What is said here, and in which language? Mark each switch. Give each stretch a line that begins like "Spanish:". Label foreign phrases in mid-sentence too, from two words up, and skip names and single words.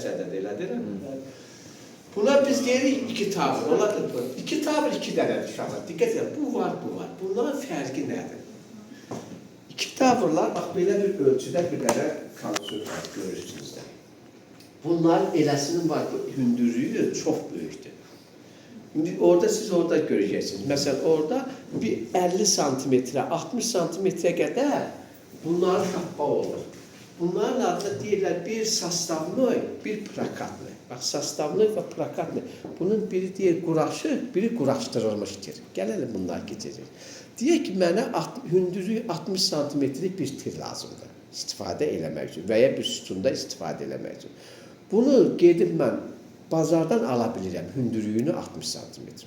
Azerbaijani: O birisi dəstəkdə də elədir. Buna biz deyirik iki tabir. Onlar da iki tabir iki dənədir uşaqlar. Diqqət edin, bu var, bu var. Bunların fərqi nədir? İki tabirlar, bax belə bir ölçüdə bir dənə konstruksiya var, görürsünüz də. Bunlar eləsinin var, hündürlüyü çox böyükdür.
Turkish: Şimdi orada siz orada göreceksiniz. Mesela orada bir 50 santimetre, 60 santimetre kadar bunlar şapka olur.
Azerbaijani: Bunların adına deyirlər bir sastavlı, bir plakatlı.
Turkish: Bak sastavlı ve plakatlı.
Azerbaijani: Bunun biri deyir quraşıq, biri quraşdırılmışdır. Gələlim bunlar geçecek. Deyək ki, mənə hündürlüyü 60 santimetrelik bir tir lazımdır. İstifadə eləmək üçün və ya bir sütunda istifadə eləmək üçün. Bunu gedib mən bazardan ala bilirəm, hündürlüyünü 60 santimetre.